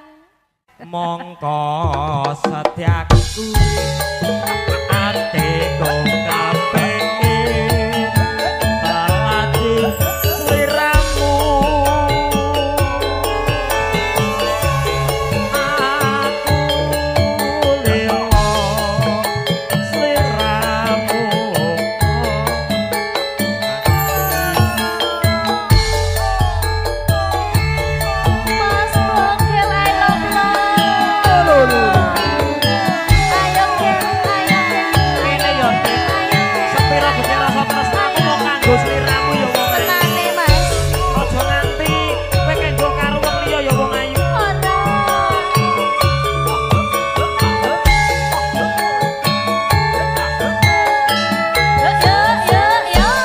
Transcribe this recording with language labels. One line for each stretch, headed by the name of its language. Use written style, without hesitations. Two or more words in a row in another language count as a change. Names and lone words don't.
Javanese: Mongko setiaku atiku kapengin lalati sliramu aku lilo sliramu
English: Mas bogel I love you.
Javanese: Ayo Gel, ayo Gel. Kene yo sepira gede rasa tresnaku mau kanggo sliramu ya wong ayu. Tenane Mas. Aja nganti kowe kanggo karo wong liya ya wong ayu. Ono. Yo.